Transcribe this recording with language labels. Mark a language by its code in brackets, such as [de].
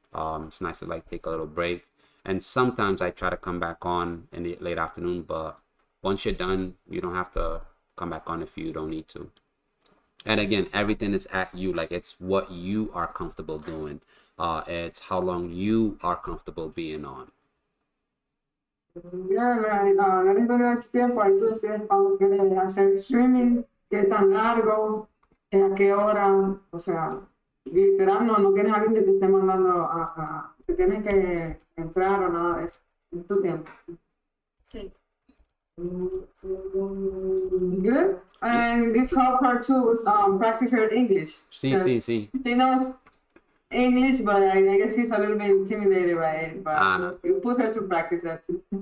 [en] It's nice to like take a little break. And sometimes I try to come back on in the late afternoon, but once you're done, you don't have to come back on if you don't need to. And again, everything is at you. Like it's what you are comfortable doing. It's how long you are comfortable being on. [es] Ya, no les doy mucho tiempo, ahí tú decides cuándo quieres hacer streaming, qué tan largo, a qué hora, o sea, literal, no tienes a alguien que te esté mandando que tienes que entrar o nada de eso, es tu tiempo. Sí. [en] Good. And this helped her to practice her English. [es] Sí, sí, [en] 'Cause [es] sí. [en] she knows English, but I guess she's a little bit intimidated by it. But No. you put her to practice that too.